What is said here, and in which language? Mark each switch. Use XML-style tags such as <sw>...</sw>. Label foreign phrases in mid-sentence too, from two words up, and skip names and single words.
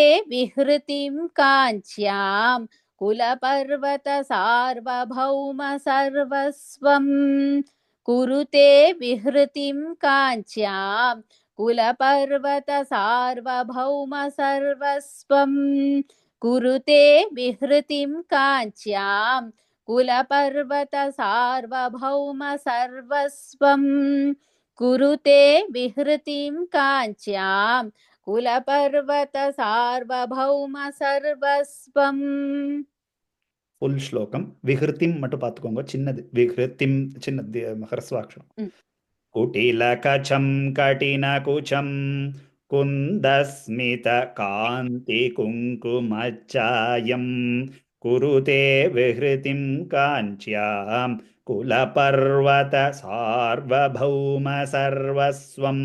<sa>विहृतिं काञ्च्याम् कुलपर्वत सार्वभौम सर्वस्वम् कुरुते विहृतिं काञ्च्याम् कुलपर्वत सार्वभौम सर्वस्वम् कुरुते विहृतिं काञ्च्याम् कुलपर्वत सार्वभौम सर्वस्वम् कुरुते विहृतिं काञ्च्याम् कुलपर्वत सार्वभौम सर्वस्वम्</sa> <ta>ஃபுல் ஸ்லோகம். விஹிருதிம் மட்டும் பார்த்துக்கோங்க, சின்னது. விஹிருதிம் சின்னது, ஹ்ரஸ்வாட்சரம்.</ta> <sa>कुटिलकचं कटिनकुचं कुन्दस्मितकान्तिकुङ्कुमच्चायं कुरुते विहृतिं काञ्च्यां कुलपर्वत सार्वभौम सर्वस्वं.</sa>